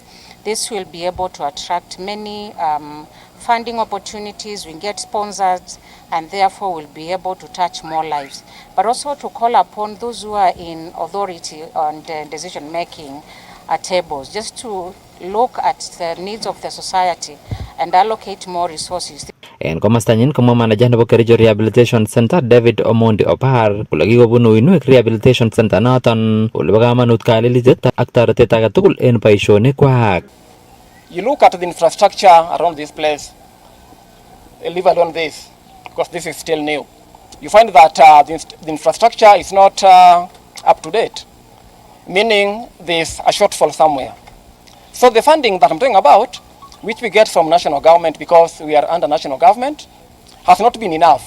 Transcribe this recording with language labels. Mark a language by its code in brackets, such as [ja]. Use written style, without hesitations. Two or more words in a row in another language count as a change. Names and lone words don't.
[en] This will be able to attract many funding opportunities, we get sponsors, and therefore will be able to touch more lives. But also to call upon those who are in authority on the decision-making tables, just to look at the needs of the society and allocate more resources. [kln] En komastanyin komwa manager nebo Kericho Rehabilitation Center David Omondi Opar kole kikobunu uinwek Rehabilitation Center noton ole bo kamanut kalilitet ak toretet age tugul en boisionikwak. [en] You look at the infrastructure around this place, leave alone this, because this is still new. You find that the infrastructure is not up to date, meaning there's a shortfall somewhere. So the funding that I'm talking about, which we get from national government because we are under national government, has not been enough.